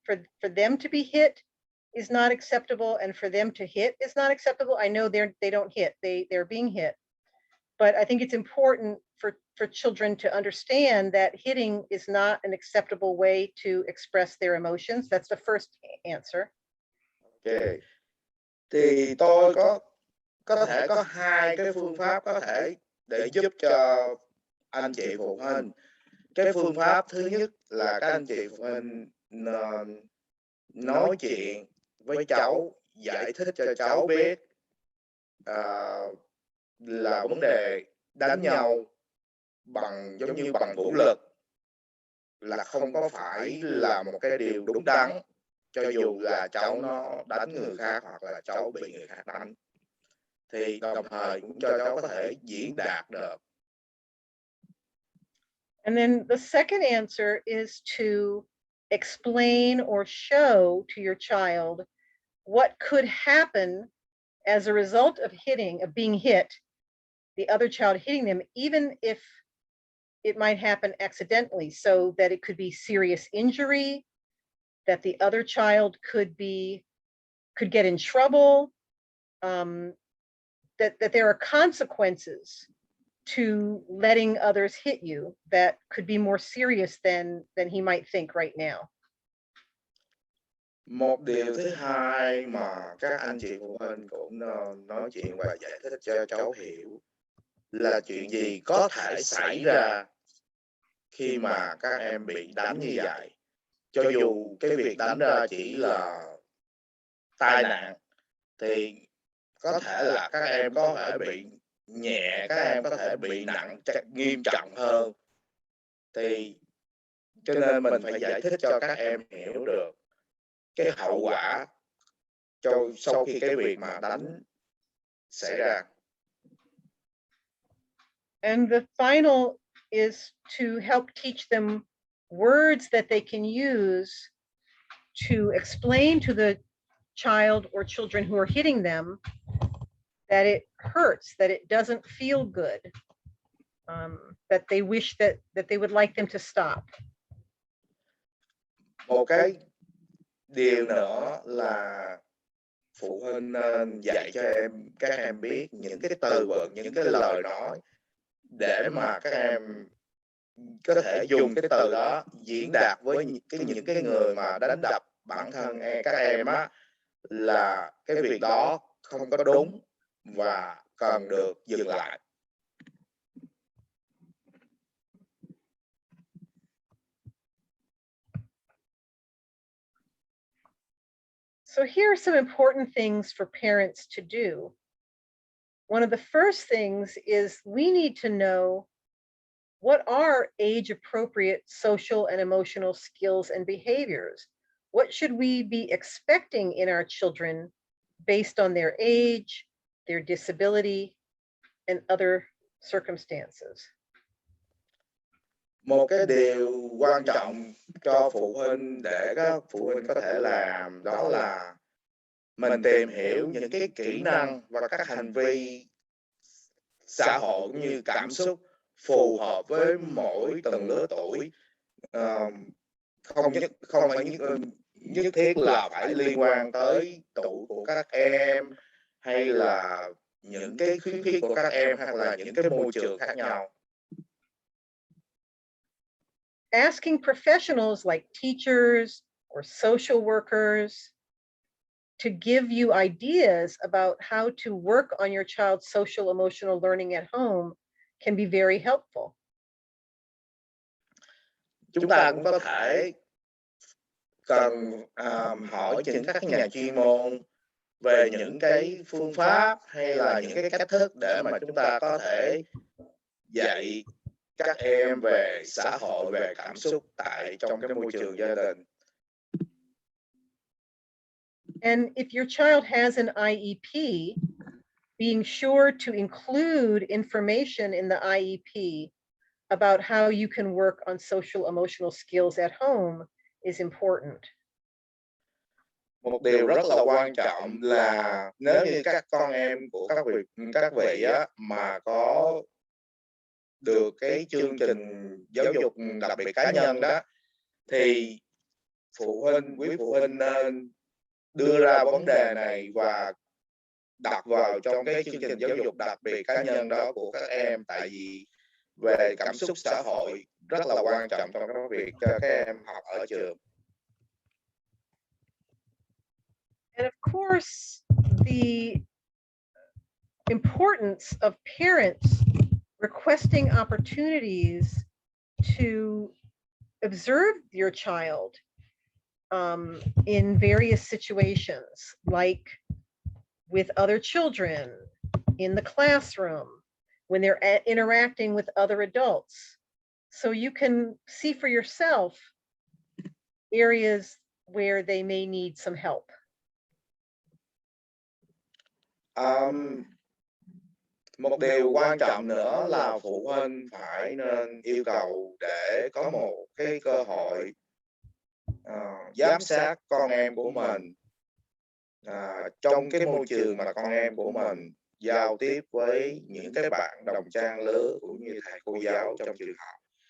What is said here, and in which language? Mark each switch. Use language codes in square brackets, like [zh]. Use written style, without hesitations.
[en] For them to be hit is not acceptable, and for them to hit is not acceptable. I know they don't hit, they're being hit. But I think it's important for children to understand that hitting is not an acceptable way to express their emotions. That's the first answer. Okay. [vi] Thì tôi có thể có hai cái phương pháp có thể để giúp cho anh chị phụ huynh. Cái phương pháp thứ nhất là các anh chị phụ huynh nói chuyện với cháu, giải thích cho cháu biết là vấn đề đánh nhau giống như bằng vũ lực là không có phải là một cái điều đúng đắn, cho dù là cháu nó đánh người khác hoặc là cháu bị người khác đánh. Thì đồng thời cũng cho cháu có thể diễn đạt được. [en] And then the second answer is to explain or show to your child what could happen as a result of being hit, the other child hitting them, even if it might happen accidentally, so that it could be serious injury, that the other child could get in trouble, that there are consequences to letting others hit you that could be more serious than he might think right now. [vi] Một điều thứ hai mà các anh chị phụ huynh cũng nói chuyện và giải thích cho cháu hiểu là chuyện gì có thể xảy ra khi mà các em bị đánh như vậy. Cho dù cái việc đánh ra chỉ là tai nạn thì có thể là các em có thể bị nhẹ, các em có thể bị nặng, nghiêm trọng hơn. Thì cho nên mình phải giải thích cho các em hiểu được cái hậu quả sau khi cái việc mà đánh xảy ra. [en] And the final is to help teach them words that they can use to explain to the child or children who are hitting them that it hurts, that it doesn't feel good, that they wish that they would like them to stop. [vi] Một cái điều nữa là phụ huynh nên dạy cho các em biết những cái từ vựng, những cái lời nói để mà các em có thể dùng cái từ đó diễn đạt với những cái người mà đánh đập bản thân các em á, là cái việc đó không có đúng và cần được dừng lại. [en] So here are some important things for parents to do. One of the first things is we need to know what are age-appropriate social and emotional skills and behaviors. What should we be expecting in our children based on their age, their disability, and other circumstances? [vi] Một cái điều quan trọng cho phụ huynh để các phụ huynh có thể làm đó là mình tìm hiểu những cái kỹ năng và các hành vi xã hội cũng như cảm xúc phù hợp với mỗi từng lứa tuổi, không phải nhất thiết là phải liên quan tới tuổi của các em hay là những cái khuyến khích của các em hoặc là những cái môi trường khác nhau. [en] Asking professionals like teachers or social workers to give you ideas about how to work on your child's social emotional learning at home can be very helpful. [vi] Chúng ta cũng có thể cần hỏi những các nhà chuyên môn về những cái phương pháp hay là những cái cách thức để mà chúng ta có thể dạy các em về xã hội, về cảm xúc trong cái môi trường gia đình. [en] And if your child has an IEP, being sure to include information in the IEP about how you can work on social emotional skills at home is important. [vi] Một điều rất là quan trọng là nếu như các con em của các vị á, mà có được cái chương trình giáo dục đặc biệt cá nhân đó, thì quý phụ huynh nên đưa ra vấn đề này và đặt vào trong cái chương trình giáo dục đặc biệt cá nhân đó của các em, tại vì về cảm xúc xã hội rất là quan trọng trong cái việc cho các em học ở trường. [en] And of course, the importance of parents requesting opportunities to observe your child in various situations, like with other children, in the classroom, when they're interacting with other adults. So you can see for yourself areas where they may need some help. [vi] Một điều quan trọng nữa là phụ huynh phải nên yêu cầu để có một cái cơ hội giám sát con em của mình trong cái môi trường mà con em của mình giao tiếp với những cái bạn đồng trang lứa cũng như thầy cô giáo trong trường học.